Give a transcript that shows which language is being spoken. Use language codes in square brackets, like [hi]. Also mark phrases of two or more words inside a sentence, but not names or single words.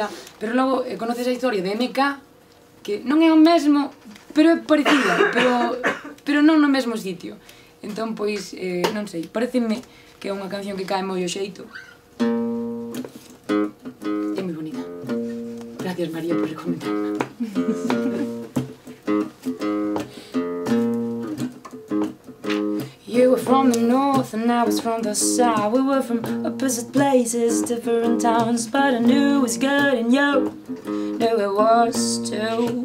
[gl] Pero logo conoces a historia de MK, que non é o mesmo, pero é parecida, pero non no mesmo sitio. Entón, pois, non sei, pareceme que é unha canción que cae moi ao xeito. É moi bonita. [es] Gracias, María, por recomendarme. [en] You were from the north and I was from the south. We were from opposite places, different towns, but I knew it was good and you knew it was too.